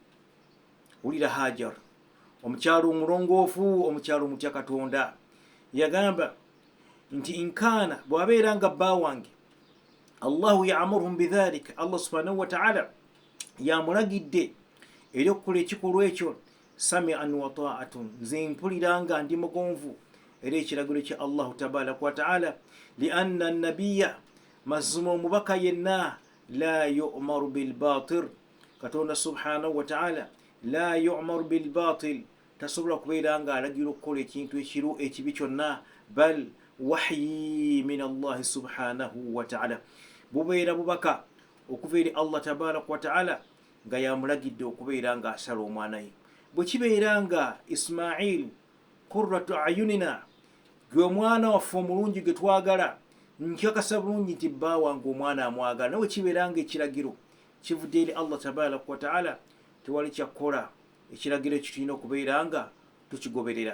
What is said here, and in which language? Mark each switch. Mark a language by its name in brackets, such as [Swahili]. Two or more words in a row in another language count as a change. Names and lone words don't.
[Ganda] Wulira Hajar, omukyalo omulongoofu, omukyalo omutya Katonda, yagamba nti inkaana, bw'abeera nga bba wange [Arabic] Allahu ya'muruhum bidhalika, Allah subhanahu wa ta'ala [Ganda] yamulagidde eri okukola ekikolwa ekyo, [Arabic] sami'an wa ta'atun, [Ganda] nze mpuliranga ndi mugonvu era ekiragiro kya [Arabic] Allahu tabaraka wa ta'ala. Lianna nabiyya, [Ganda] mazima omubaka yenna, [Arabic] la yu'maru bilbatir, [Ganda] Katonda [Arabic] subhanahu wa ta'ala la yu'maru bilbatil, [Ganda] tasobola kubeera nga alagira okukola ekintu ekibi kyonna, [Arabic] بل وحي من الله سبحانه وتعالى, [Ganda] bubeera bubaka okuva eri [Arabic] Allah tabaraka wa ta'ala [Ganda] nga yamulagidde okubeera nga asala omwana ye. Bwe kibeera nga Ismail [Arabic] qurratu ayunina, [Ganda] gwe omwana waffe omulungi gwe twagala, nkakasa bulungi nti bba wange omwana amwagala, nawe kibeera nga ekiragiro kivudde eri [Arabic] Allah tabaraka wa ta'ala, [Ganda] tewali kyakkola, ekiragiro ekyo tulina okubeera nga tukigoberera.